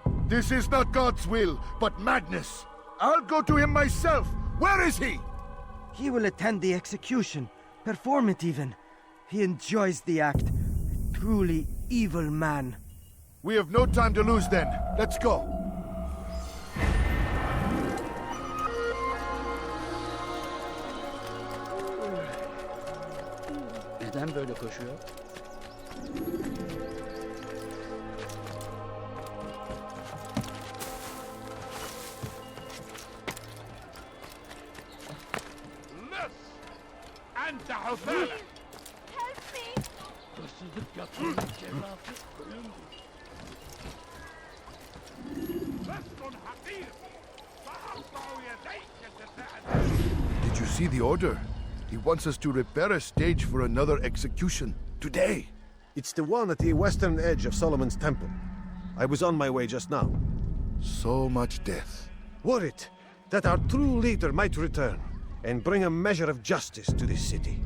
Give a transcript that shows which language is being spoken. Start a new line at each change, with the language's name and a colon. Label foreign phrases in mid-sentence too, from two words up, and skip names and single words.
English: This is not God's will, but madness. I'll go to him myself. Where is he? He will attend the execution. Perform it even. He enjoys the act. A truly evil man. We have no time to lose then. Let's go.
Turkish: Neden böyle koşuyor?
Arabic: أنت حثالة.
English: Help me!
Turkish: Hırsızlık yapmanın cezası ölümdür.
Arabic: لست حقير. سأقطع يديك تساعد.
English: Did you see the order? He wants us to repair a stage for another execution. Today. It's the one at the western edge of Solomon's Temple. I was on my way just now. So much death. Worried that our true leader might return and bring a measure of justice to this city.